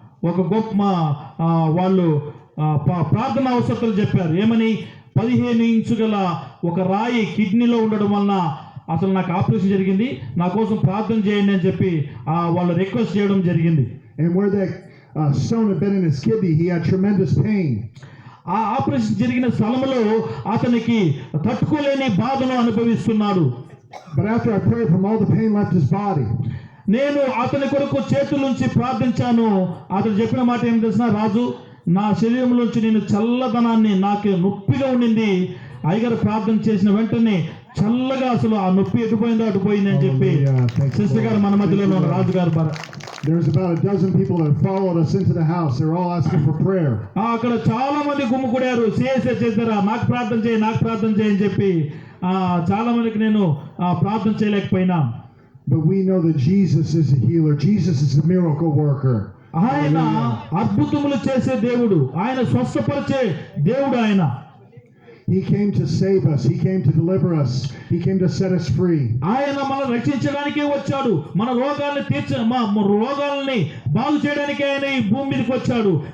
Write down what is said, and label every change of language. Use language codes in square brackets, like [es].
[te] ఒక గొప్ప వాళ్ళు ప్రార్థన అవసరతలు చెప్పారు. ఏమని? 15 ఇంచు గల ఒక రాయి కిడ్నీలో ఉండడం వలన అసలు నాకు ఆపరేషన్ జరిగింది, నా కోసం ప్రార్థన చేయండి అని చెప్పి వాళ్ళు రిక్వెస్ట్ చేయడం జరిగింది. [en] And where that stone had been in his kidney, he had tremendous pain. [te] ఆ ఆపరేషన్ జరిగిన స్థలంలో అతనికి తట్టుకోలేని బాధను అనుభవిస్తున్నాడు. [en] But after I prayed for him, all the pain left his body. [te] నేను అతని కొరకు చేతుల నుంచి ప్రార్థించాను. అతను చెప్పిన మాట ఏం తెలిసిన? రాజు, నా శరీరంలోంచి నేను చల్లదనాన్ని, నాకు నొప్పిగా ఉండింది, అయ్యగారు ప్రార్థన చేసిన వెంటనే చల్లగా అసలు ఆ నొప్పి ఎటుపోయిందో అటుపోయింది అని చెప్పి సిస్టర్ గారు మన మధ్యలో ఉన్న రాజుగారు. [en] There's about a dozen people that followed us into the house. They're all asking for prayer. [te] అక్కడ చాలా మంది గుమ్ముకూడారు. సిఎస్ఏ చేస్తారా, నాకు ప్రార్థన చేయి, నాకు ప్రార్థన చేయని చెప్పి చాలా మందికి నేను ప్రార్థన చేయలేకపోయినా. [en] But we know that Jesus is a healer. Jesus is a miracle worker. [te] ఆయన అద్భుతములు చేసే దేవుడు, ఆయన స్వస్థపరిచే దేవుడు. ఆయన [en] He came to save us. He came to deliver us. He came to set us free. [te] ఆయన మనల్ని రక్షించడానికే వచ్చాడు. మన రోగాలని బాగు చేయడానికి ఆయన ఈ భూమి మీదకి వచ్చాడు.